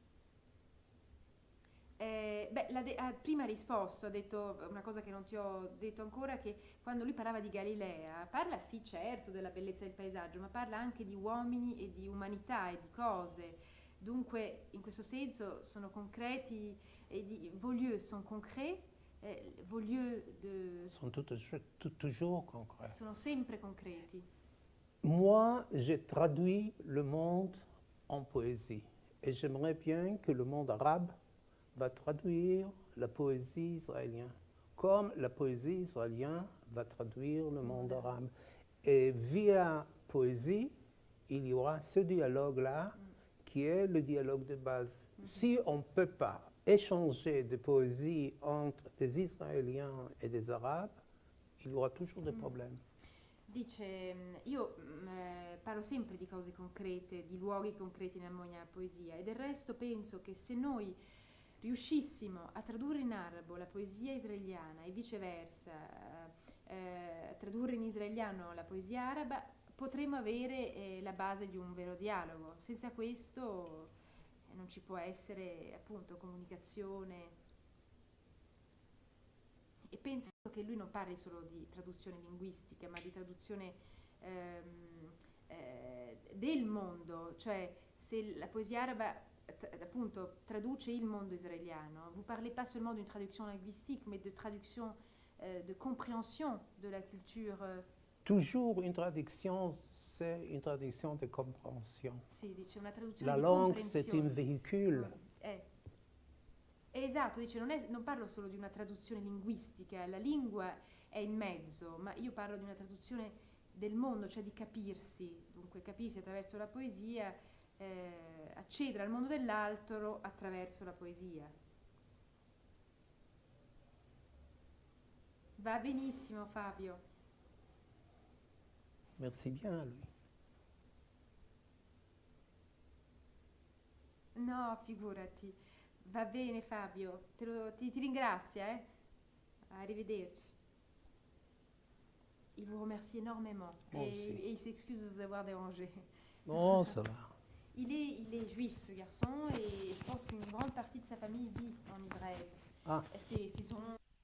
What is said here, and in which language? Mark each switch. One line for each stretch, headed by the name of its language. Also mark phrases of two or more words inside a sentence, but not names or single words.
Italian: Prima ha risposto, ha detto una cosa che non ti ho detto ancora, che quando lui parlava di Galilea, parla sì certo della bellezza del paesaggio, ma parla anche di uomini e di umanità e di cose. Dunque, in questo senso, sono concreti,
French: vos lieux sont concrets, vos lieux Sont toujours concrets.
Italian: sono sempre concreti.
French: Moi, j'ai traduit le monde en poésie. Et j'aimerais bien que le monde arabe va traduire la poésie israélienne, comme la poésie israélienne va traduire le monde arabe. Et via poésie, il y aura ce dialogue-là qui est le dialogue de base. Si on ne peut pas échanger de poésie entre des Israéliens et des Arabes, il y aura toujours des problèmes.
Italian: Dice, io parlo sempre di cose concrete, di luoghi concreti nella mia poesia, e del resto penso che se noi riuscissimo a tradurre in arabo la poesia israeliana e viceversa, a tradurre in israeliano la poesia araba, potremmo avere la base di un vero dialogo. Senza questo non ci può essere appunto comunicazione. E penso che lui non parli solo di traduzione linguistica, ma di traduzione del mondo, cioè se la poesia araba appunto traduce il mondo israéliano.
French: Vous parlez pas seulement d'une traduction linguistique, mais de traduction, de compréhension de la culture. Toujours une traduction, c'est une traduction de compréhension.
Italian: Sì, dice una traduzione
French: La
Italian: di
French: langue,
Italian: comprensione.
French: c'est un véhicule.
Italian: Esatto, dice non parlo solo di una traduzione linguistica, la lingua è il mezzo, ma io parlo di una traduzione del mondo, cioè di capirsi, dunque capirsi attraverso la poesia, accedere al mondo dell'altro attraverso la poesia. Va benissimo, Fabio.
French: Merci bien à lui.
Italian: No, figurati. Va bene, Fabio. Ti ringrazio, Arrivederci.
French: Il vous remercie énormément. Et il s'excuse de vous avoir dérangé. Non, ça va. Il est juif, ce garçon, et je pense qu'une grande partie de sa famille vit en Israël. Ah. C'est son